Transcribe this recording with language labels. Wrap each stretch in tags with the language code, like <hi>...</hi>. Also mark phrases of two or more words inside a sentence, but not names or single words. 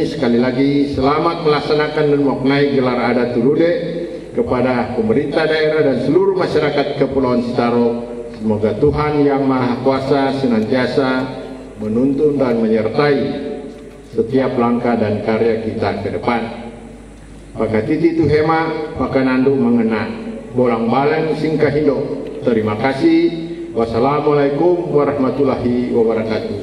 <id>Sekali lagi selamat melaksanakan dan memaknai gelar adat Tulude kepada pemerintah daerah dan seluruh masyarakat Kepulauan Citaro. Semoga Tuhan Yang Maha Kuasa senantiasa menuntun dan menyertai setiap langkah dan karya kita ke depan.</id> <sxn>Pakatiti tu hema, pakanandu mengena, bolang balang singkahindo,</sxn> <id>Terima kasih.</id> <ar>والسلام عليكم ورحمة الله وبركاته.</ar>